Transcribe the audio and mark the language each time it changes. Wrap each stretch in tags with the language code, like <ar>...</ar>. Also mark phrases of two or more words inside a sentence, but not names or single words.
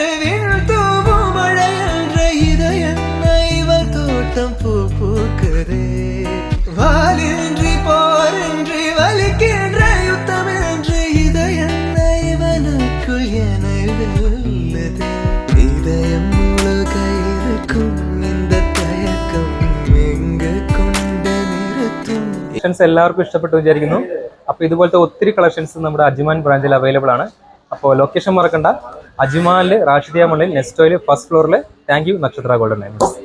<ta>விண்தூவும் மழை என்ற இதயன்னை இவள் தோட்டம் பூ பூக்குதே வாலின்றி போரின்றி வலிக்கின்ற யுத்தம் என்று இதயன்னை இவனுக்குள் என வெல்லுதே இதயம் முழுக இருக்கும் இந்த தயக்கம் எங்கு கொண்டு நிறுத்துം.</ta> <ml>കളക്ഷൻസ് എല്ലാവർക്കും ഇഷ്ടപ്പെട്ടു വിചാരിക്കുന്നു. അപ്പോൾ ഇതുപോലത്തെ ഒത്തിരി കളക്ഷൻസ് നമ്മുടെ അജ്മാൻ ബ്രാഞ്ചിൽ അവൈലബിൾ ആണ്. അപ്പോൾ ലൊക്കേഷൻ മറക്കണ്ട, അജ്മാനിൽ റാഷിദിയ മണ്ണിൽ നെസ്റ്റോയിൽ</ml> <en>first floorൽ. thank you Nakshatra Golden Diamonds.</en>